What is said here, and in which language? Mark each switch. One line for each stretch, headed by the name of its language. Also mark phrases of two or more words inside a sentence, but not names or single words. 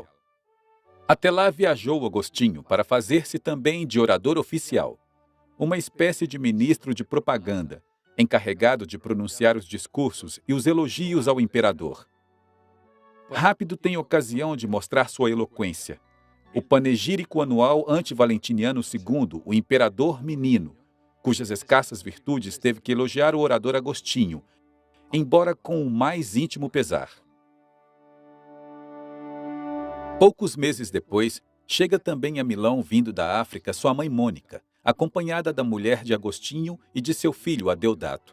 Portuguese: Até lá viajou Agostinho para fazer-se também de orador oficial, uma espécie de ministro de propaganda, encarregado de pronunciar os discursos e os elogios ao imperador. Rápido tem ocasião de mostrar sua eloquência. O panegírico anual ante-Valentiniano II, o imperador menino, cujas escassas virtudes teve que elogiar o orador Agostinho, embora com o mais íntimo pesar. Poucos meses depois, chega também a Milão, vindo da África, sua mãe Mônica, acompanhada da mulher de Agostinho e de seu filho Adeodato.